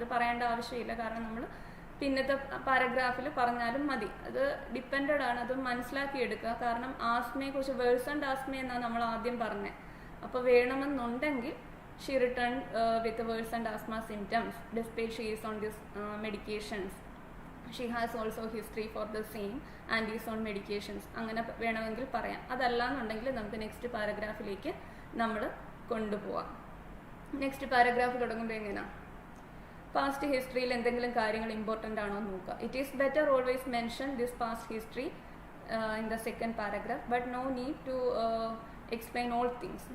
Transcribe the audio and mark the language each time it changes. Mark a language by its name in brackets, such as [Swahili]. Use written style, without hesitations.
[Malayalam] അത് പറയേണ്ട ആവശ്യമില്ല, കാരണം നമ്മൾ പിന്നത്തെ പാരഗ്രാഫിൽ പറഞ്ഞാലും മതി. അത് ഡിപ്പെൻഡഡ് ആണ്, അത് മനസ്സിലാക്കിയെടുക്കുക. കാരണം ആസ്മയെക്കുറിച്ച് വേഴ്സ് ആൻഡ് ആസ്മ എന്നാണ് നമ്മൾ ആദ്യം പറഞ്ഞത്. അപ്പോൾ വേണമെന്നുണ്ടെങ്കിൽ [English] she returned with worse and asthma symptoms despite she is on this medications. She has also history for the same and is on medications. [Malayalam] അങ്ങനെ വേണമെങ്കിൽ പറയാം. അതല്ലാന്നുണ്ടെങ്കിൽ നമുക്ക് നെക്സ്റ്റ് പാരഗ്രാഫിലേക്ക് നമ്മൾ കൊണ്ടുപോവാം. നെക്സ്റ്റ് പാരഗ്രാഫ് തുടങ്ങുമ്പോൾ എങ്ങനെയാണ്, പാസ്റ്റ് ഹിസ്റ്ററിയിൽ എന്തെങ്കിലും കാര്യങ്ങൾ ഇമ്പോർട്ടൻ്റ് ആണോ എന്ന് നോക്കുക. [English] It is better always mention this past history in the second paragraph but no need to explain all things.